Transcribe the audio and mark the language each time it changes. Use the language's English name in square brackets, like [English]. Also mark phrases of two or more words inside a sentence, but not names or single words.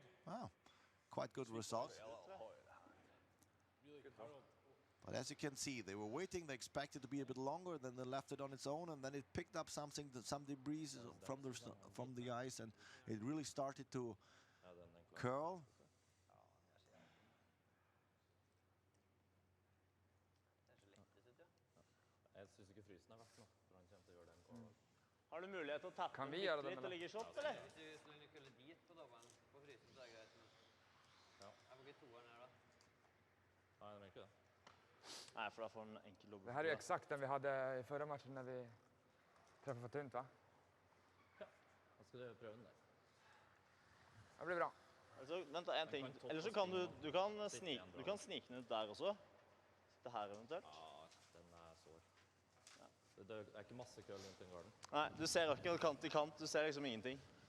[English] Wow, quite good results. Really good curl. But as you can see, they were waiting. They expected to be a bit longer. Then they left it on its own, and then it picked up something, some debris from the ice, and it really started to curl. [Norwegian] Jeg synes ikke frysen er verdt noe, for han kommer til å gjøre den kålen. Har du mulighet til å tappe Kan vi den gjøre litt det med og ligge i shot, eller? Hvis du skulle kølle dit på dobbelen på frysen, så er det greit. Men jeg får ikke toeren her da. Nei, det er ikke det. [Swedish] Nej, för att få en enkel lobb. Det här är ju exakt den vi hade i förra matchen när vi träffade för tunt, va? [Norwegian] Ja, da skal du prøve den der. Det blir bra. Altså, vent en ting. Eller så kan du kan snike den ut der også. Sitte her eventuelt. Ja, den er sår. Det er ikke masse køll rundt den garden. Nei, du ser ikke kant til kant. Du ser liksom ingenting.